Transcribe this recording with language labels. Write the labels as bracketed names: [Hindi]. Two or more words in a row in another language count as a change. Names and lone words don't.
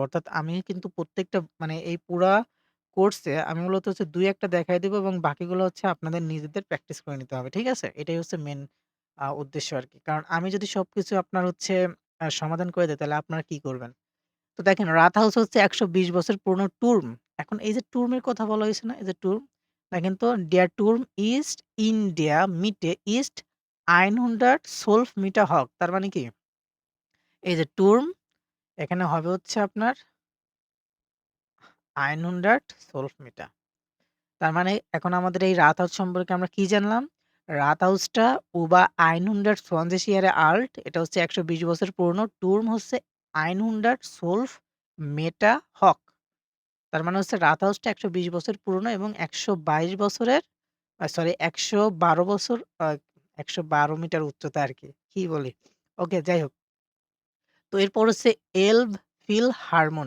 [Bangla] অর্থাৎ আমি কিন্তু প্রত্যেকটা মানে এই পুরা কোর্সে আমি মূলত হচ্ছে ২-১ টা দেখাই দিব এবং বাকিগুলো হচ্ছে আপনাদের নিজেদের প্র্যাকটিস করে নিতে হবে। ঠিক আছে? এটাই হচ্ছে মেইন উদ্দেশ্য আরকি। কারণ আমি যদি সবকিছু আপনার হচ্ছে সমাধান করে দেই তাহলে আপনারা কি করবেন? তো দেখেন রাত হাউস হচ্ছে ১২০ বছর পুরনো টুর্ম। এখন এই যে টুর্মের কথা বলা হয়েছে না? এই যে টুর্ম, দেখেন তো [German] "Der Turm ist in der Mitte ist 112 Meter hoch" [Bangla] তার মানে কি? এই যে টুর্ম এখানে হবে হচ্ছে আপনার 112 মিটার। তার মানে এখন আমাদের এই রাত হাউস সম্পর্কে আমরা কি জানলাম? রাত হাউসটা [German] über 120 Jahre alt [Bangla] এটা হচ্ছে ১২০ বছর পুরনো। টুর্ম হচ্ছে [German] 112 Meter hoch [Bangla] তার মানে হচ্ছে রাত হাউসটা ১২০ বছর পুরনো এবং ১২২ বছরের সরি ১১২ বছর ১১২ মিটার উচ্চতা আরকি। কি বলি? ওকে যাই হোক। তো এরপর হচ্ছে এলভ ফিলহারমনি।